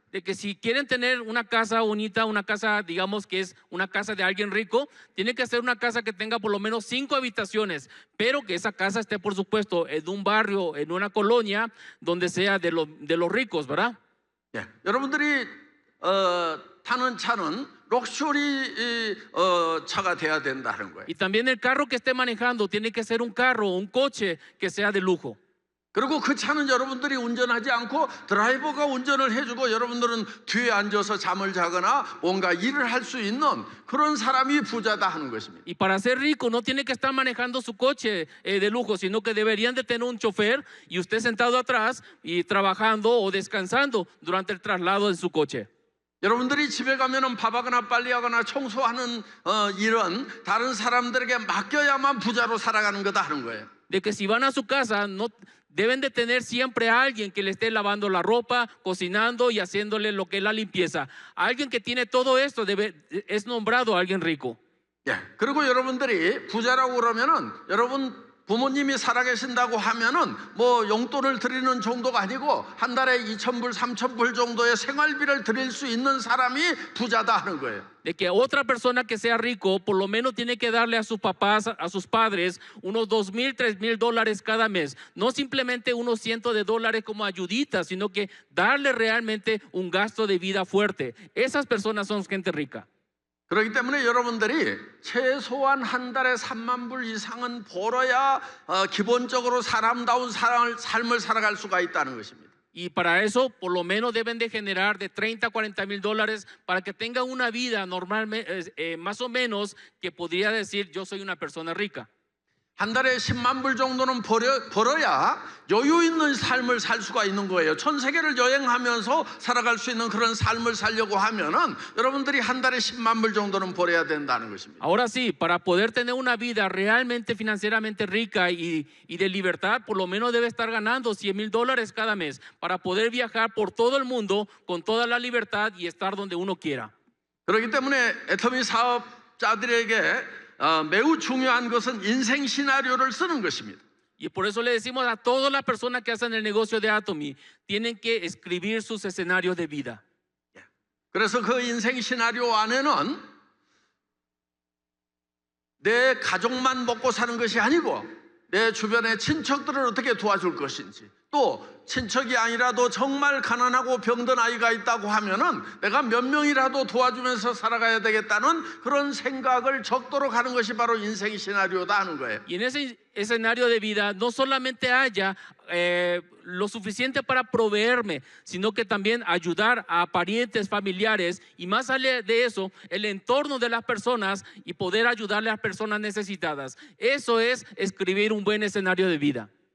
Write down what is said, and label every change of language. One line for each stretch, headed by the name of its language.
Spanish: De que si quieren tener una casa bonita, una casa, digamos que es una casa de alguien rico, tiene que ser una casa que tenga por lo menos 5 habitaciones, pero que esa casa esté, por supuesto, en un barrio, en una colonia, donde sea de los ricos, ¿verdad?
Korean: 예, 여러분들이 타는 차는 럭셔리 차가 돼야 된다는 거예요.
Spanish: Y también el carro que esté manejando tiene que ser un carro, un coche que sea de lujo.
Korean: 그리고 그 차는 여러분들이 운전하지 않고 드라이버가 운전을 해주고 여러분들은 뒤에 앉아서 잠을 자거나 뭔가 일을 할 수 있는 그런 사람이 부자다 하는 것입니다.
Spanish: Y para ser rico no tiene que estar manejando su coche de lujo, sino que deberían de tener un chofer y usted sentado atrás y trabajando o descansando durante el traslado en su coche.
Korean: 여러분들이 집에 가면은 밥하거나 빨리하거나 청소하는 일은 다른 사람들에게 맡겨야만 부자로 살아가는 거다 하는 거예요.
Spanish: De que si van a su casa no deben de tener siempre a alguien que le esté lavando la ropa, cocinando y haciéndole lo que es la limpieza. Alguien que tiene todo esto es nombrado alguien rico.
Korean: 예. 그리고 여러분들이 부자라고 그러면은 여러분 부모님이 살아계신다고 하면은 뭐 용돈을 드리는 정도가 아니고 한 달에 2,000불, 3,000불 정도의 생활비를 드릴 수 있는 사람이 부자다 하는 거예요.
Spanish: De que otra persona que sea rico por lo menos tiene que darle a sus papás, a sus padres, unos 2,000, 3,000 dólares cada mes. No simplemente unos cientos de dólares como ayuditas, sino que darle realmente un gasto de vida fuerte. Esas personas son gente rica.
Korean: 그렇기 때문에 여러분들이 최소한 한 달에 3만 불 이상은 벌어야 기본적으로 사람다운 삶을 살아갈 수가 있다는 것입니다.
Spanish: Y para eso, por lo menos deben de generar de 30 a 40 mil dólares para que tengan una vida normalmente, más o menos, que podría decir yo soy una persona rica.
Korean: 한 달에 10만 불 정도는 벌어야 여유 있는 삶을 살 수가 있는 거예요. 전 세계를 여행하면서 살아갈 수 있는 그런 삶을 살려고 하면은 여러분들이 한 달에 10만 불 정도는 벌어야 된다는 것입니다.
Spanish: Ahora sí, para poder tener una vida realmente financieramente rica y de libertad, por lo menos debe estar ganando 100 mil dólares cada mes para poder viajar por todo el mundo con toda la libertad y estar donde uno quiera.
Korean: 그렇기 때문에 애터미 사업자들에게 매우 중요한 것은 인생 시나리오를 쓰는 것입니다.
Spanish: Y por eso le decimos a todas las personas que hacen el negocio de Atomy, tienen que escribir sus escenarios de vida.
Korean: 그래서 그 인생 시나리오 안에는 내 가족만 먹고 사는 것이 아니고 내 주변의 친척들을 어떻게 도와줄 것인지, 또 친척이 아니라도 정말 가난하고 병든 아이가 있다고 하면은 내가 몇 명이라도 도와주면서 살아가야 되겠다는 그런 생각을 적도록 하는 것이 바로 인생 시나리오다 하는 거예요.
Spanish: Y en ese escenario de vida no solamente haya lo suficiente para proveerme, sino que también ayudar a parientes, familiares y más allá de eso, el entorno de las personas y poder ayudarle a las personas necesitadas. Eso es escribir un buen escenario de vida.